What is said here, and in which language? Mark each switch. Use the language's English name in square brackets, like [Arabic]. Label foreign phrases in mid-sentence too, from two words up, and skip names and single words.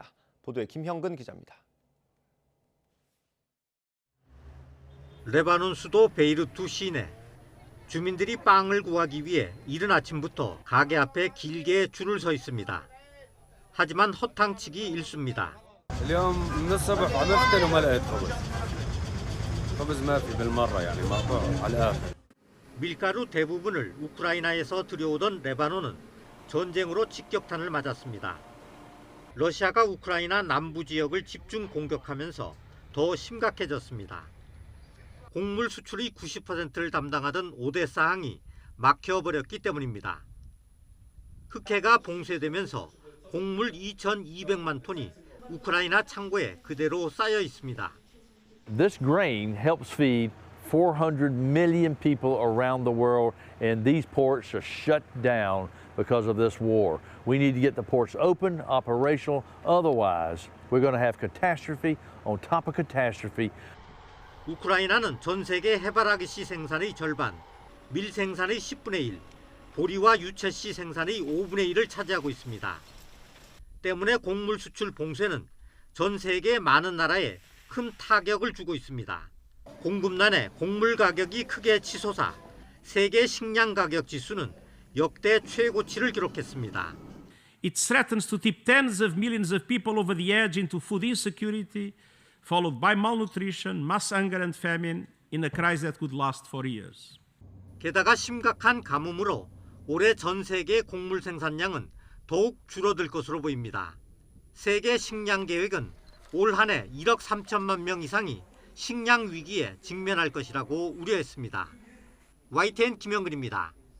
[Korean] 보도에 김형근 기자입니다. 레바논 수도 베이루트 시내. 주민들이 빵을 구하기 위해 이른 아침부터 가게 앞에 길게 줄을 서 있습니다. 하지만 허탕치기 일쑤입니다. [Arabic] اليوم من الصبح عم افتن وما لقيت خبز. خبز ما في بالمره يعني مقطوع على الاخر. [Korean] 밀가루 대부분을 우크라이나에서 들여오던 레바논은 전쟁으로 직격탄을 맞았습니다. 러시아가 우크라이나 남부 지역을 집중 공격하면서 더 심각해졌습니다. 곡물 수출의 90%를 담당하던 오데사 항이 막혀버렸기 때문입니다. 흑해가 봉쇄되면서 곡물 2,200만 톤이 우크라이나 창고에 그대로 쌓여 있습니다. [English] This grain helps feed 400 million people around the world, and these ports are shut down because of this war. We need to get the ports open, operational. Otherwise, we're going to have catastrophe on top of catastrophe. [Korean] 우크라이나는 전 세계 해바라기씨 생산의 절반, 밀 생산의 10분의 1, 보리와 유채씨 생산의 5분의 1을 차지하고 있습니다. 때문에 곡물 수출 봉쇄는 전 세계 많은 나라에 큰 타격을 주고 있습니다. 공급난에 곡물 가격이 크게 치솟아 세계 식량 가격 지수는 역대 최고치를 기록했습니다. [English] It threatens to tip tens of millions of people over the edge into food insecurity, followed by malnutrition, mass hunger and famine in a crisis that could last for years. [Korean] 게다가 심각한 가뭄으로 올해 전 세계 곡물 생산량은 더욱 줄어들 것으로 보입니다. 세계 식량 계획은 올 한 해 1억 3천만 명 이상이 식량 위기에 직면할 것이라고 우려했습니다. YTN 김영근입니다.